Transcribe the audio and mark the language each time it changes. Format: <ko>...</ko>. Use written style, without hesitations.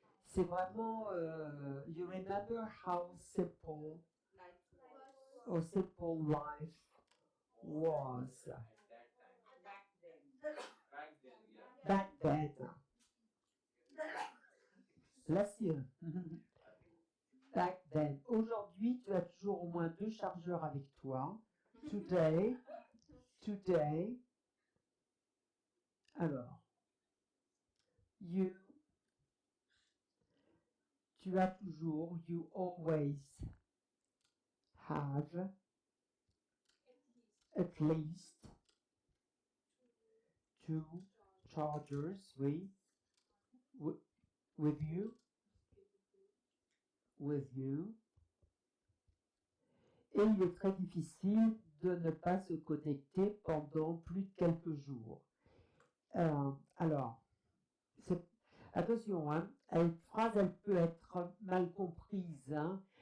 <fr>C'est vraiment</fr> <en>you remember how simple or simple life was back then. Bless you. Back then.</en> <fr>Aujourd'hui, tu as toujours au moins 2 chargeurs avec toi.</fr> <en>Today.</en> <fr>Alors, tu as toujours,</fr> <en>you always have at least 2 chargers,</en> <fr>oui,</fr> <en>with you.</en> <fr>Et il est très difficile de ne pas se connecter pendant plus de quelques jours. Alors, attention, hein, une phrase, elle peut être mal comprise. Hein.</fr>